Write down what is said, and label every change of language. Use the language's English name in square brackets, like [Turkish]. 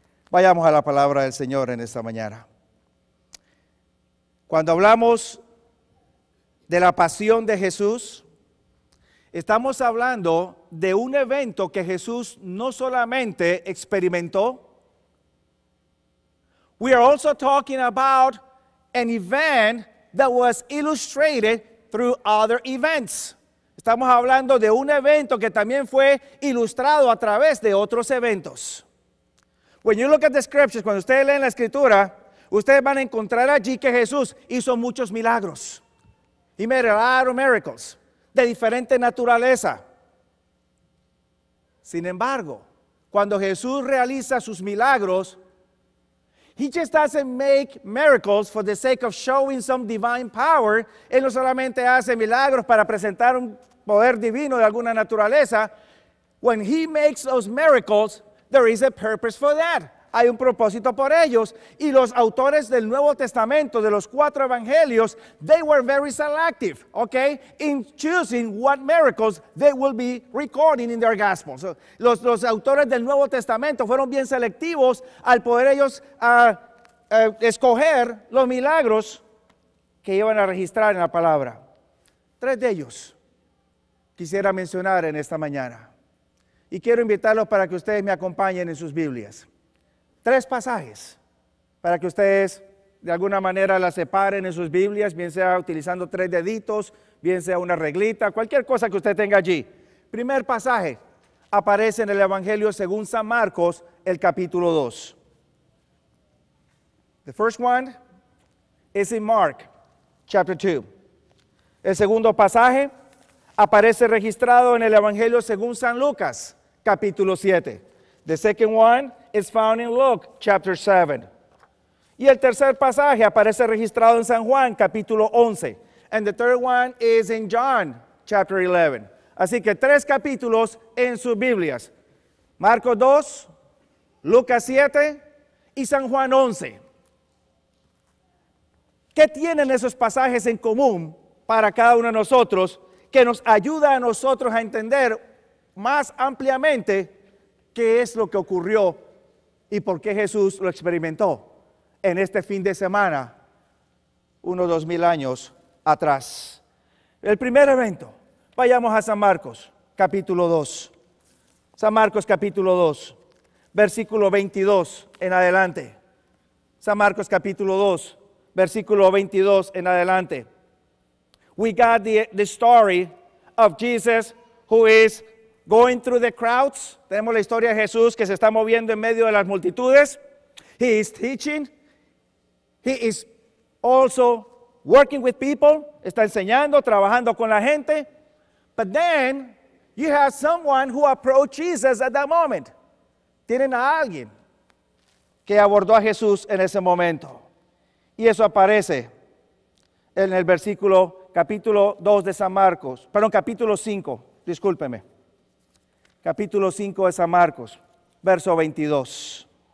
[Spanish] Vayamos a la palabra del Señor en esta mañana. Cuando hablamos de la pasión de Jesús, estamos hablando de un evento que Jesús no solamente experimentó. [English] We are also talking about an event that was illustrated through other events. [Spanish] Estamos hablando de un evento que también fue ilustrado a través de otros eventos. [English] When you look at the scriptures, [Spanish] cuando ustedes leen la escritura, ustedes van a encontrar allí que Jesús hizo muchos milagros. [English] He made a lot of miracles [Spanish] de diferente naturaleza. Sin embargo, cuando Jesús realiza sus milagros, [English] He just doesn't make miracles for the sake of showing some divine power. [Spanish] Él no solamente hace milagros para presentar un poder divino de alguna naturaleza. [English] When He makes those miracles, there is a purpose for that. [Spanish] Hay un propósito por ellos. Y los autores del Nuevo Testamento, de los 4 evangelios, [English] they were very selective, okay, in choosing what miracles they will be recording in their gospels. [Spanish] So, los autores del Nuevo Testamento fueron bien selectivos al poder ellos escoger los milagros que iban a registrar en la palabra. 3 de ellos quisiera mencionar en esta mañana. Y quiero invitarlos para que ustedes me acompañen en sus Biblias. 3 pasajes para que ustedes de alguna manera las separen en sus Biblias, bien sea utilizando 3 deditos, bien sea una reglita, cualquier cosa que usted tenga allí. Primer pasaje aparece en el Evangelio según San Marcos, el capítulo 2. [English] The first one is in Mark, chapter 2. [Spanish] El segundo pasaje aparece registrado en el Evangelio según San Lucas, capítulo 7. [English] The second one is found in Luke, chapter 7. [Spanish] Y el tercer pasaje aparece registrado en San Juan, capítulo 11. [English] And the third one is in John, chapter 11. [Spanish] Así que 3 capítulos en sus Biblias. Marcos 2, Lucas 7 y San Juan 11. ¿Qué tienen esos pasajes en común para cada uno de nosotros que nos ayuda a nosotros a entender más ampliamente qué es lo que ocurrió y por qué Jesús lo experimentó en este fin de semana, unos 2000 años atrás? El primer evento, vayamos a San Marcos, capítulo 2. San Marcos, capítulo 2, versículo 22 en adelante. San Marcos, capítulo 2, versículo 22 en adelante. [English] We got the story of Jesus who is going through the crowds. [Spanish] Tenemos la historia de Jesús que se está moviendo en medio de las multitudes. [English] He is teaching. He is also working with people. [Spanish] Está enseñando, trabajando con la gente. [English] But then you have someone who approached Jesus at that moment. [Spanish] Tienen a alguien que abordó a Jesús en ese momento. Y eso aparece en el versículo capítulo 2 de San Marcos. Perdón, capítulo 5, discúlpeme. Capítulo 5 de San Marcos, verso 22.